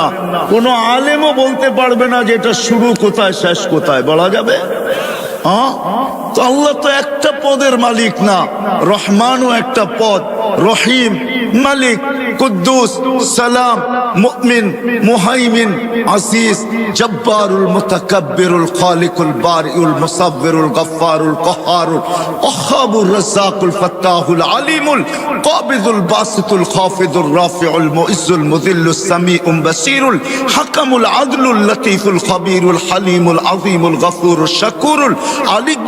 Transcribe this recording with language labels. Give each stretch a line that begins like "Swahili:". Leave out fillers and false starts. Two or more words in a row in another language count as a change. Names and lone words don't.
Bangla: কোন আলেমও বলতে পারবে না যে এটা শুরু কোথায় শেষ কোথায়, বলা যাবে? তো আল্লাহ তো একটা পদের মালিক না, রহমানও একটা পদ, রহিম, মালিক, কুদ্দুস, সালাম, মুমিন, মুহাইমিন, আজিজ,
Arabic: الجبار المتكبر الخالق البارئ المصور الغفار القهار الوهاب الرزاق الفتاح العليم القابض الباسط الخافض الرافع المعز المذل السميع البصير الحكم العدل اللطيف الخبير الحليم العظيم الغفور الشكور العلي